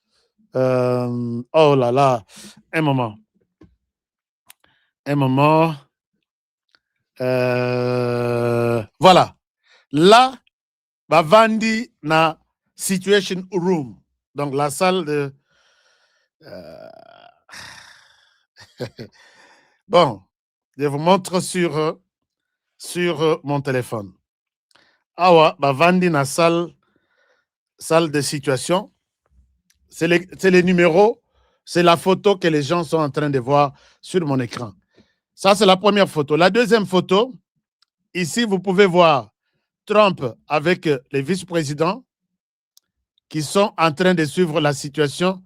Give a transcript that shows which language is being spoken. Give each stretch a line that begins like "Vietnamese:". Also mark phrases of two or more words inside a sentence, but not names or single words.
French: oh là là, un moment. Voilà.
Lingala: Là, Bavandi na Situation Room.
French: Donc, la salle de... Bon, je vous montre sur mon téléphone.
Lingala: Awa, Bavandi na
French: salle de situation. C'est les numéros, c'est la photo que les gens sont en train de voir sur mon écran. Ça, c'est la première photo. La deuxième photo, ici, vous pouvez voir Trump avec les vice-présidents qui sont en train de suivre la situation.